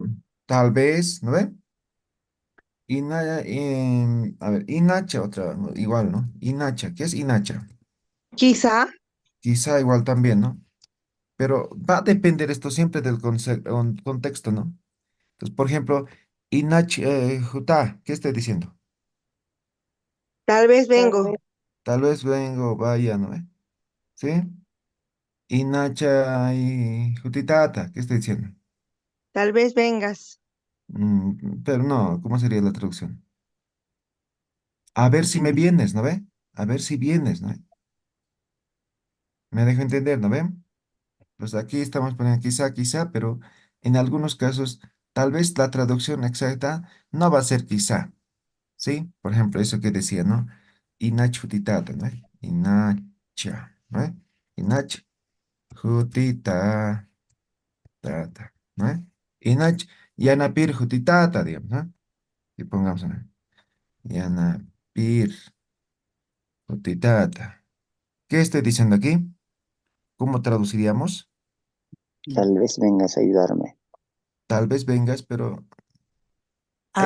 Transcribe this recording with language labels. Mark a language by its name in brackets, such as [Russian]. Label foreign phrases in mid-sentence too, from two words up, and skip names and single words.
[Spanish] Tal vez, ¿no ve? A ver, inacha, otra, ¿no? Igual, ¿no? Inacha, ¿qué es inacha? quizá, Quizá igual también, ¿no? Pero va a depender esto siempre del contexto, ¿no? Entonces, por ejemplo, [Aymara] inach, juta, [Spanish] ¿qué estoy diciendo? tal vez vengo, Tal vez vengo, vaya, ¿no ve? ¿Sí? Inacha y jutitata, ¿qué estoy diciendo? tal vez vengas, Pero no, ¿cómo sería la traducción? A ver si me vienes, ¿no ve? A ver si vienes, ¿no ve? Me dejo entender, ¿no ve? Pues aquí estamos poniendo quizá, quizá, pero en algunos casos tal vez la traducción exacta no va a ser quizá, ¿sí? Por ejemplo, eso que decía, ¿no? [Aymara] Inach jutitata, ¿no? Inacha, ¿no? Inach jutitata, ¿no? Inach yanapir jutitata, [Spanish] digamos, ¿no? Y pongamos, ¿no? [Aymara] Yanapir jutitata. [Spanish] ¿Qué estoy diciendo aquí? ¿Cómo traduciríamos? Tal vez vengas a ayudarme. Tal vez vengas, pero a